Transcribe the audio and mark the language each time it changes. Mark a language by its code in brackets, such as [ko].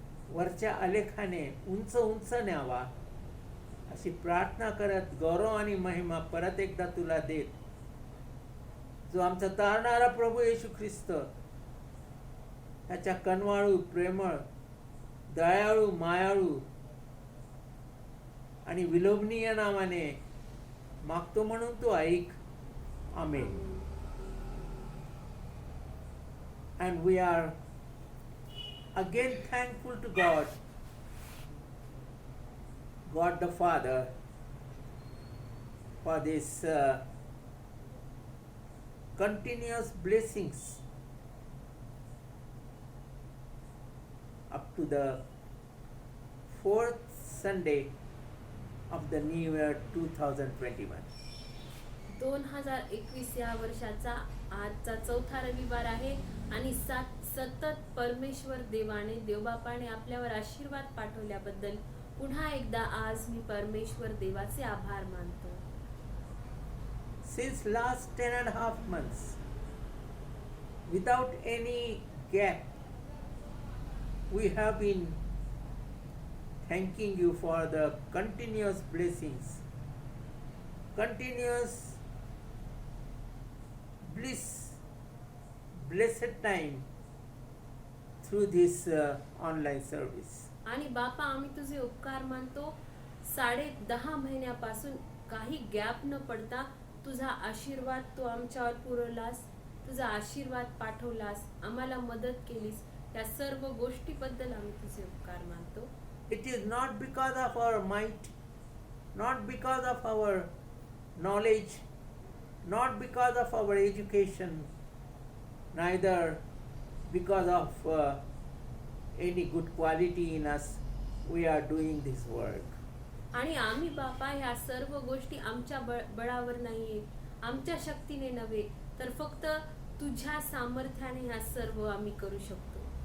[mr] वरच्या आलेखाने उंच उंच न्यावा अशी प्रार्थना करत, गौरव आणि महिमा परत एकदा तुला देत, जो आमचा तारणारा प्रभू येशू ख्रिस्त त्याच्या कनवाळू, प्रेमळ, दयाळू, मायाळू आणि विलोभनीय नावाने मागतो म्हणून तू ऐक. आमेन. [en] And we are again thankful to God the Father, for this continuous blessings up to the 4th Sunday of the new year 2021. [mr] 2021 या वर्षाचा आजचा चौथा रविवार आहे आणि सतत परमेश्वर देवाने, देवबापाने आपल्यावर आशीर्वाद पाठवल्याबद्दल पुन्हा एकदा आज मी परमेश्वर देवाचे आभार मानतो. [en] Since last 10.5 months, without any gap, we have been thanking you for the continuous blessings, continuous bliss, blessed time through this online service. [mr] आणि बापा, आम्ही तुझे उपकार मानतो. 10.5 महिन्यापासून काही गॅप न पडता तुझा आशीर्वाद तू आमच्यावर पुरवलास, तुझा आशीर्वाद पाठवलास, आम्हाला मदत केलीस. या सर्व गोष्टीबद्दल आम्ही तुझे उपकार मानतो. [en] It is not because of our might, not because of our knowledge, not because of our education, neither because of any good quality in us we are doing this work. [mr] आणि आम्ही बापा ह्या सर्व गोष्टी आमच्या बळावर नाहीये, आमच्या शक्तीने नव्हे, तर फक्त तुझ्या सामर्थ्याने ह्या सर्व आम्ही करू शकतो.